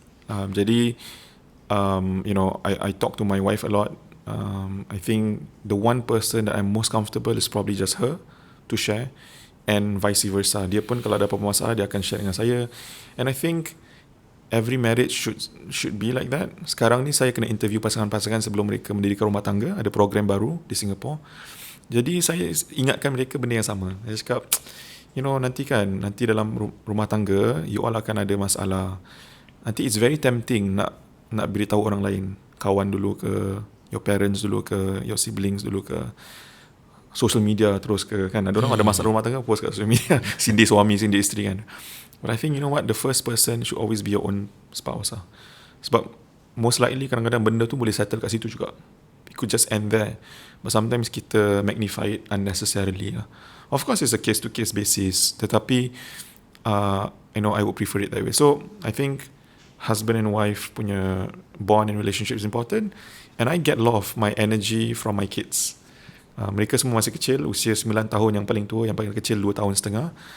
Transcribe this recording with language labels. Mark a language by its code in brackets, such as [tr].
[en] Jadi I talk to my wife a lot. I think the one person that I'm most comfortable is probably just her to share, and vice versa. [ms] Dia pun kalau ada apa-apa masalah, dia akan share dengan saya. [en] And I think every marriage should be like that. [ms] Sekarang ni saya kena interview pasangan-pasangan sebelum mereka mendirikan rumah tangga. Ada program baru di Singapore. Jadi saya ingatkan mereka benda yang sama. Saya cakap, nanti dalam rumah tangga, you all akan ada masalah. Nanti [en] it's very tempting [ms] nak beritahu orang lain, kawan dulu ke, your parents dulu ke, your siblings dulu ke, social media terus ke, kan ada orang ada masalah rumah tangga post kat social media, sindir suami, sindir isteri kan. [en] But I think the first person should always be your own spouse lah. [ms] Sebab most likely kadang-kadang benda tu boleh settle kat situ juga. [en] It could just end there. But sometimes kita magnify it unnecessarily lah. Of course it's a case to case basis, [ms] tetapi [en] I would prefer it that way. So I think husband and wife punya bond and relationship is important. And I get a lot of my energy from my kids. [ms] Mereka semua masih kecil, usia 9 tahun yang paling tua, yang paling kecil 2 tahun setengah.